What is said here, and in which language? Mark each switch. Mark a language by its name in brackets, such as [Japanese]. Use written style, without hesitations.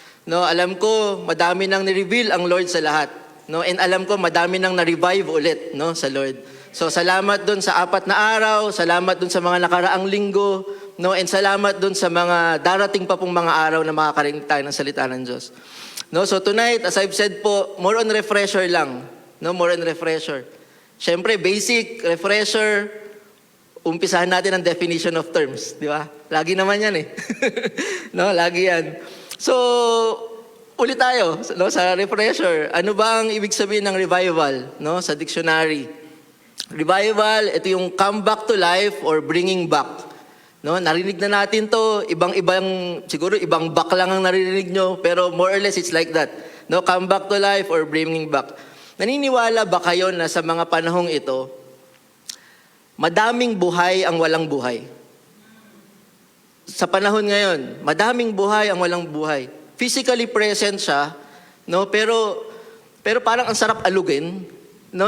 [Filipino] No, alam ko, madami nang ni-reveal ang Lord sa lahat. No, and alam ko madami nang na-revive ulit, no, sa Lord. So salamat doon sa 4 na araw, salamat doon sa mga nakaraang linggo, no, and salamat doon sa mga darating pa pong mga araw na makakarinig tayo ng salita ng Diyos. [English] No, so tonight, as I've said po, more on refresher lang, no, more on refresher. [Filipino] Siyempre, basic refresher, umpisahan natin ang [English] definition of terms, [Filipino] di ba? Lagi naman yan eh. No, lagi yan. So, ulit tayo, no, sa refresher. Ano ba ang ibig sabihin ng revival, no, sa dictionary? [English] Revival, [Filipino] ito yung [English] come back to life or bringing back. [Filipino] No, narinig na natin to, siguro ibang back lang ang naririnig nyo, pero [English] more or less it's like that. No, come back to life or bringing back. [Filipino] Naniniwala ba kayo na sa mga panahong ito, madaming buhay ang walang buhay? Sa panahon ngayon, madaming buhay ang walang buhay. [English] Physically present [Filipino] siya, no? Pero parang ang sarap alugin, no?